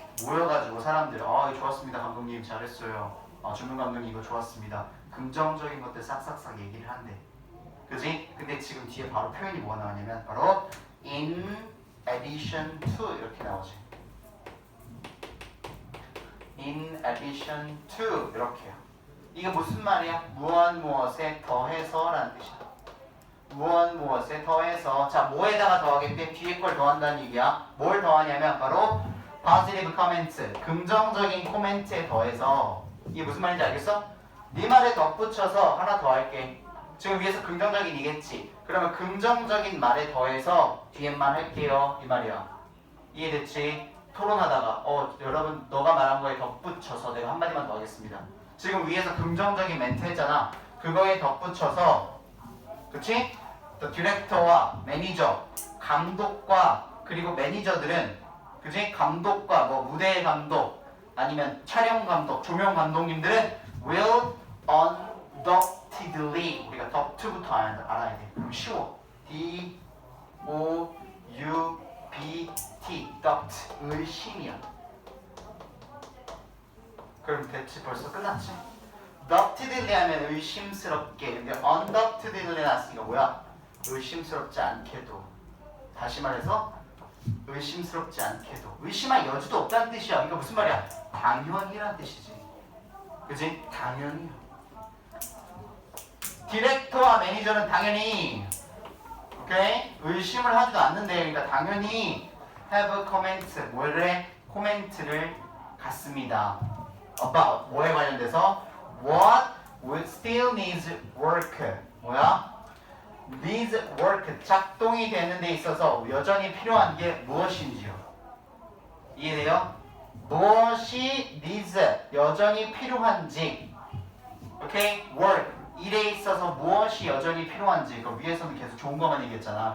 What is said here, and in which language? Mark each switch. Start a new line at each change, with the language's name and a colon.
Korean: 모여가지고 사람들, 이거 좋았습니다, 감독님 잘했어요. 조명 감독님 이거 좋았습니다. 긍정적인 것들 싹싹싹 얘기를 한대. 그지? 근데 지금 뒤에 바로 표현이 뭐가 나오냐면 바로
English: in addition to
Korean: 이렇게 나오지.
English: in addition to
Korean: 이렇게요. 이게 무슨 말이야? 무엇 무엇에 더해서 라는 뜻이야. 무엇 무엇에 더해서. 자, 뭐에다가 더하겠대? 뒤에 걸 더한다는 얘기야. 뭘 더하냐면 바로
English: positive comments,
Korean: 긍정적인 코멘트에 더해서. 이게 무슨 말인지 알겠어? 네 말에 덧붙여서 하나 더 할게. 지금 위에서 긍정적인이겠지. 그러면 긍정적인 말에 더해서 뒤에만 할게요. 이 말이야. 이해됐지? 토론하다가 여러분 너가 말한 거에 덧붙여서 내가 한마디만 더 하겠습니다. 지금 위에서 긍정적인 멘트 했잖아. 그거에 덧붙여서, 그치? 또 디렉터와 매니저, 감독과 그리고 매니저들은, 그치? 감독과 뭐 무대 감독 아니면 촬영 감독, 조명 감독님들은
English: will undoubtedly,
Korean: 우리가 덕트부터 알아야 돼. 그럼 쉬워. D O U B T, doubt, 의심이야. 그럼 대체 벌써 끝났지? doubtedly 하면 의심스럽게. 근데 undoubtedly 났으니까 뭐야? 의심스럽지 않게도. 다시 말해서 의심스럽지 않게도. 의심할 여지도 없다는 뜻이야. 그러니까 무슨 말이야? 당연히란 뜻이지. 그지? 당연히. 디렉터와 매니저는 당연히, 오케이? 의심을 하지도 않는데, 그러니까 당연히
English: have comment,
Korean: 뭐래? 코멘트를 갖습니다. about, 뭐에 관련돼서?
English: What would still needs work.
Korean: 뭐야?
English: needs work,
Korean: 작동이 되는 데 있어서 여전히 필요한 게 무엇인지요. 이해돼요? 무엇이 needs, 여전히 필요한지. 오케이? work, 일에 있어서 무엇이 여전히 필요한지. 그 위에서는 계속 좋은 것만 얘기했잖아.